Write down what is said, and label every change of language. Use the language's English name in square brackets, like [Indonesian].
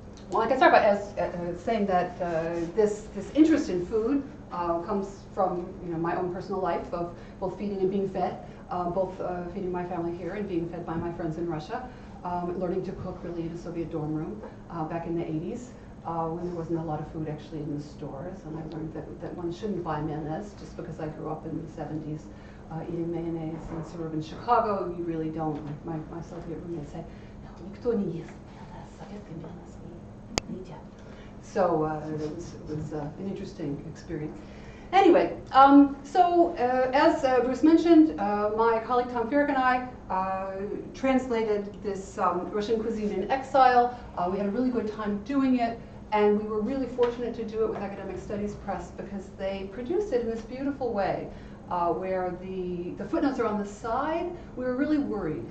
[English] Well, I can start by saying that this interest in food comes from my own personal life of both feeding and being fed, both feeding my family here and being fed by my friends in Russia, learning to cook really in a Soviet dorm room back in the 80s. When there wasn't a lot of food actually in the stores, and I learned that one shouldn't buy mayonnaise just because I grew up in the 70s eating mayonnaise in suburban Chicago. You really don't. My Soviet roommate said, "No, [Russian] никто не ест [English] mayonnaise. [Russian] Советская mayonnaise не едят." [English] So it was an interesting experience. Anyway, as Bruce mentioned, my colleague Tom Ferrick and I translated this Russian cuisine in exile. We had a really good time doing it, and we were really fortunate to do it with Academic Studies Press because they produced it in this beautiful way where the footnotes are on the side. We were really worried.